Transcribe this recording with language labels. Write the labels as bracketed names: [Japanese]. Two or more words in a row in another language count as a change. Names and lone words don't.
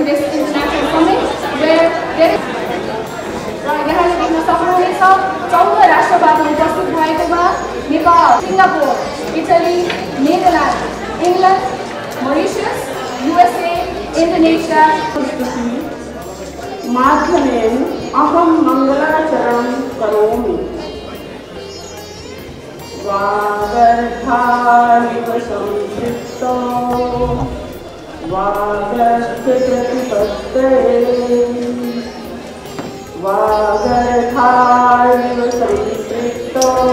[English] this international summit where there is [Nepali] यहाँले देख्न सक्नुहुनेछ 14 राष्ट्रबाट उपस्थित भएकोमा नेपाल, सिङ्गापुर, इटली, नेदरल्यान्ड, इङ्ल्यान्ड, मरिसियस, [English] USA, इन्डोनेसिया [Sanskrit] माध्यमेन अहम मङ्गलाचरणं करोमि। वागर्थाविव संपृक्तो वागस्य प्रतिपत्तये वागर्थारिव संपृक्तो